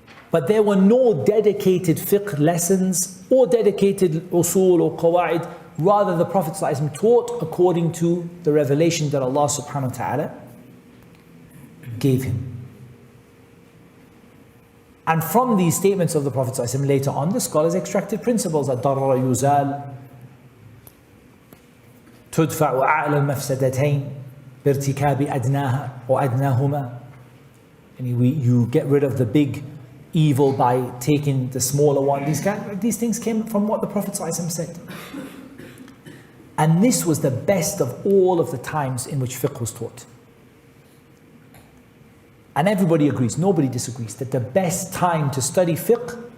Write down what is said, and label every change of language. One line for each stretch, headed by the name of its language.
English: But there were no dedicated fiqh lessons or dedicated usul or qawa'id. Rather, the Prophet ﷺ taught according to the revelation that Allah subhanahu wa ta'ala gave him. And from these statements of the Prophet ﷺ later on, the scholars extracted principles.
Arabic: Ad-darra yuzal, تدفع أعلى المفسدتين بارتكاب أدناها أو أدناهما.
English: And you get rid of the big evil by taking the smaller one. These things came from what the Prophet ﷺ said. And this was the best of all of the times in which fiqh was taught. And everybody agrees, nobody disagrees, that the best time to study fiqh